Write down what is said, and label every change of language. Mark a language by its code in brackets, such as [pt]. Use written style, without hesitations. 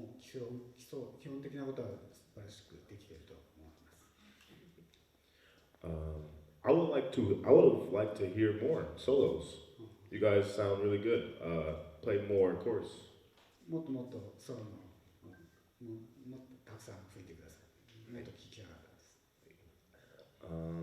[ja] 基本的なことは素晴らしくできていると思います。 [en] I would have liked to hear more solos. You guys sound really good. Play more chorus. [ja] もっともっとソロのもっとたくさん吹いてください。もっと聴きたかったです。